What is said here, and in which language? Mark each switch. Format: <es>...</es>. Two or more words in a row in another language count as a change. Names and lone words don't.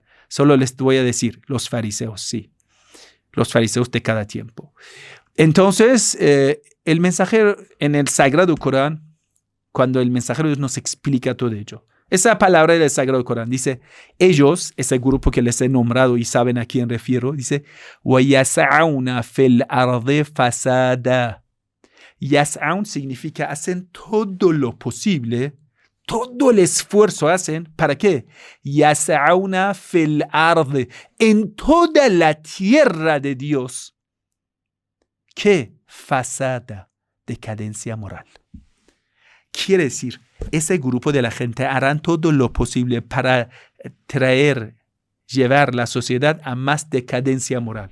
<es>Solo les voy a decir, los fariseos, sí. Los fariseos de cada tiempo. Entonces, el mensajero en el Sagrado Corán, cuando el mensajero nos explica todo ello, esa palabra del Sagrado Corán dice, ellos, ese grupo que les he nombrado y saben a quién refiero, dice,</es> <ar>وَيَسْعَوْنَ فِي الْأَرْضِ فَسَادًا.</ar> <es>Yas'aun significa hacen todo lo posible, todo el esfuerzo hacen, ¿para qué?</es> <ar>يسعون في الأرض,</ar> <es>en toda la tierra de Dios. ¿Qué? Fasada, decadencia moral. Quiere decir, ese grupo de la gente harán todo lo posible para llevar la sociedad a más decadencia moral.</es>